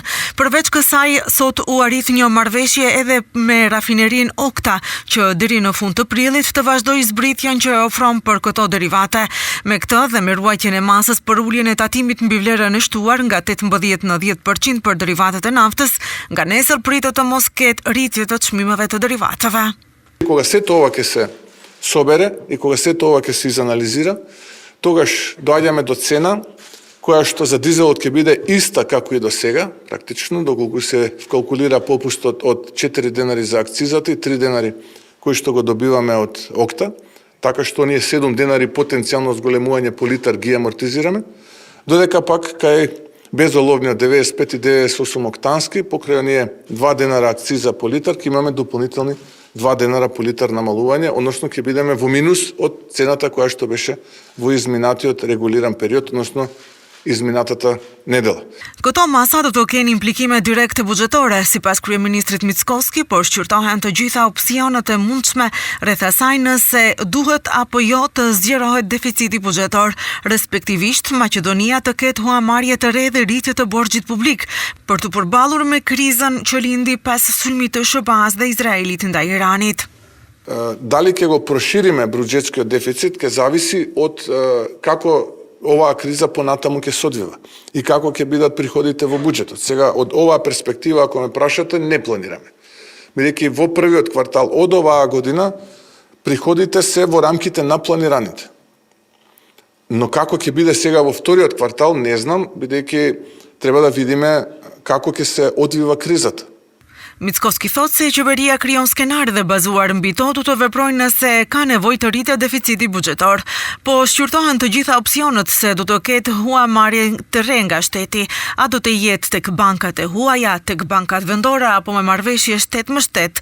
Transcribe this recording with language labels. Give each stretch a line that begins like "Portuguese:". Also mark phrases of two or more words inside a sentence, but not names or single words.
Albanian: Përveç kësaj, sot u arrit një marrëveshje edhe me rafinerin Okta, që deri në fund të prillit të vazhdoi zbritjen që ofron për këto derivate. Me këtë dhe me ruajtjen e masës për uljen e tatimit mbi vlerën e shtuar nga 18 në 10% për derivatet e naftës, nga nesër pritet të mos ketë rritje të çmimeve të derivateve.
Macedonian: Кога сето ова ќе се собере и кога сето ова ќе се изанализира, тогаш доаѓаме до цена која што за дизелот ќе биде иста како и до сега, практично, доколку се вкалкулира попустот од 4 денари за акцизата и 3 денари кои што го добиваме од Окта, така што ние 7 денари потенцијално зголемување по литар ги амортизираме, додека пак кај безоловниот 95 и 98 октански, покрај оние 2 денара акциза по литар, ќе имаме дополнителни 2 денара по литар намалување, односно ќе бидеме во минус од цената која што беше во изминатиот регулиран период, односно изминатата недела.
Albanian: Këto masa do të kenë implikime direkte buxhetore, sipas kryeministrit Mickoski, por shqyrtohen të gjitha opsionet e mundshme rreth asaj nëse duhet apo jo të zgjerohet deficiti buxhetor, respektivisht Maqedonia të ketë huamarrje të re dhe rritje të borxhit publik, për të përballur me krizën që lindi pas sulmit të SBA-s dhe Izraelit ndaj Iranit.
Macedonian: Дали ќе го прошириме буџетскиот дефицит ќе зависи од како оваа криза понатаму ќе се одвива и како ќе бидат приходите во буџетот. Сега, од оваа перспектива, ако ме прашате, не планираме. Бидејќи во првиот квартал од оваа година приходите се во рамките на планираните. Но како ќе биде сега во вториот квартал, не знам, бидејќи треба да видиме како ќе се одвива кризата.
Albanian: Mickoski thotë se qeveria krijon skenare dhe bazuar mbi to do të veprojnë nëse ka nevojë të rritet deficiti buxhetor, po shqyrtohen të gjitha opsionet se do të ketë huamarrje të re nga shteti, a do të jetë tek bankat e huaja, tek bankat vendore apo me marrëveshje shtet me shtet.